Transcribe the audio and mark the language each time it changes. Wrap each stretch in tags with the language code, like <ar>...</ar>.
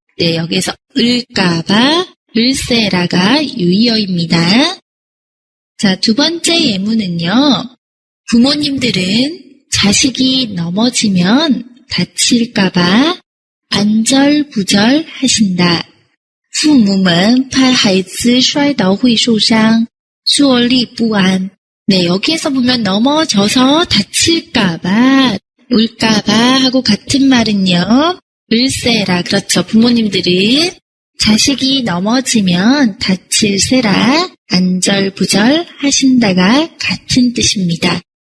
<ko>네, 여기에서 을까봐, 을세라가 유의어입니다. 자, 두 번째 예문은요. 부모님들은 자식이 넘어지면 다칠까봐 안절부절 하신다.</ko> <zh>父母们怕孩子摔倒会受伤，坐立不安.</zh> <ko>네, 여기에서 보면 넘어져서 다칠까봐, 울까봐 하고 같은 말은요. 을세라, 그렇죠. 부모님들은 자식이 넘어지면 다칠세라, 안절부절 하신다가 같은 뜻입니다.</ko>